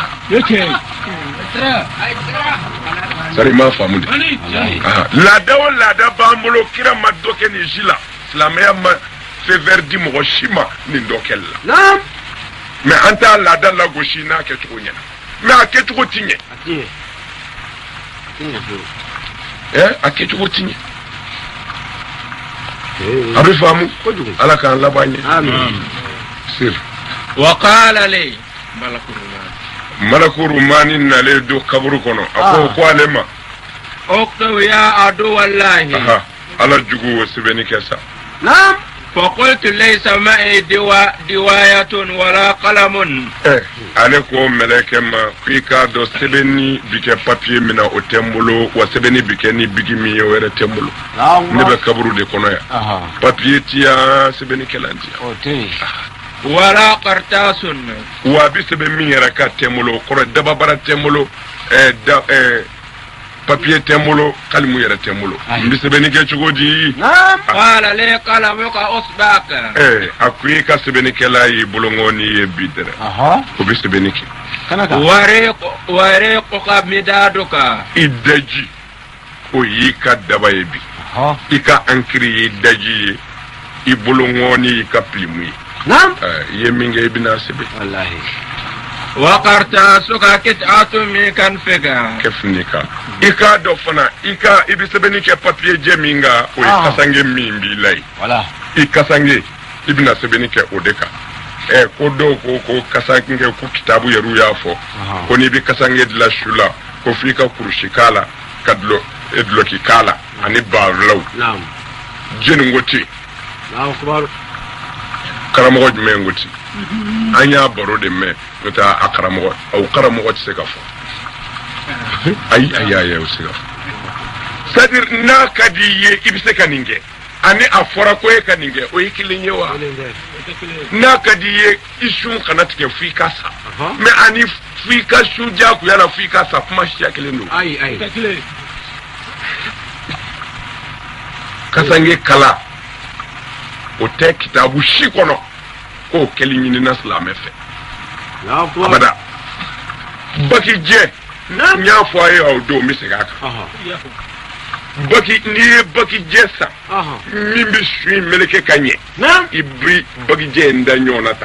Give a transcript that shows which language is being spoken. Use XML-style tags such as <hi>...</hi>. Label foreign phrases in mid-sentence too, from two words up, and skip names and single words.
<bm>sari m'a faamu de laada o laada b'an bolo kira ma dɔ kɛ nin si la silamɛya ma fɛn di mɔgɔ si ma nin dɔ kɛli la mais an t'a laada lagosi n'a kɛcogo ɲɛna mais a kɛcogo ti ɲɛ a kɛcogo ti ɲɛ a bɛ faamu ala k'an laban ɲɛ sir</bm> <ar>وقال لي</ar> <bm>malaku rumani nalen don kaburu kɔnɔ a ko ale ma</bm> <ar>اكتب يا عدو الله</ar> <bm>ala jugu o sɛbɛnni kɛ sa</bm> <ar>فقلت ليس معي دواية ولا قلم</ar> <bm>ale ko mɛlɛkɛ ma k'i k'a dɔn sɛbɛnni bi kɛ papiye min na o tɛ n bolo wa sɛbɛnni bi kɛ ni bigi min ye o yɛrɛ tɛ n bolo ne bɛ kaburu de kɔnɔ yan papiye ti yan sɛbɛnnikɛlan ti yan</bm> <ar>ولا قرطاس</ar> <bm>wa a bɛ sɛbɛn min yɛrɛ ka tɛ n bolo kɔrɔ dababara tɛ n bolo papiye tɛ n bolo kalimu yɛrɛ tɛ n bolo n bɛ sɛbɛnni kɛ cogo di</bm> <ar>قال لي قلمك أصبعك</ar> <bm>a ko i ka sɛbɛnnikɛla y'i bolongɔni ye bi dɛrɛ o bɛ sɛbɛnni kɛ</bm> <ar>وريقك مدادك</ar> <bm>i daji o y'i ka daba ye bi i ka ankiri y'i daji ye i bolongɔni y'i ka pilimu ye i ye min kɛ i bɛna sɛbɛn</bm> <ar>وقرطاسك قطعة من كنفك</ar> <bm>kɛfini kan i k'a dɔn fana i bɛ sɛbɛnni kɛ papiye jɛ min kan o ye kasange min b'i la ye i kasange i bɛna sɛbɛnni kɛ o de kan ko dɔw ko kasange ko kitabu yɛrɛ y'a fɔ ko n'i bɛ kasange dilan su la ko f'i ka kurusi k'a la ka duloki k'a la ani baarulaw jeni ko ten karamɔgɔ jumɛn ko ten an y'a baro de mɛn n'o tɛ a karamɔgɔ tɛ se ka fɔ ayi o se ka fɔ</bm> <fr>c'est-à-dire</fr> <bm>n'a ka di i ye i bɛ se ka nin kɛ ani a fɔra ko e ka nin kɛ o ye kelen ye wa n'a ka di i ye i sun kana tigɛ f'i ka sa mais ani f'i ka sun diyagoya la f'i ka sa kuma siya kelen don kasange kala o tɛ kitabu si kɔnɔ k'o kɛli ɲinina silamɛ fɛ abada baki jɛ n y'a fɔ a ye aw don n bɛ segin a kan baki n'i ye baki jɛ san min bɛ su in meleke ka ɲɛ i bɛ baki jɛ in da ɲɔgɔn na ta</bm>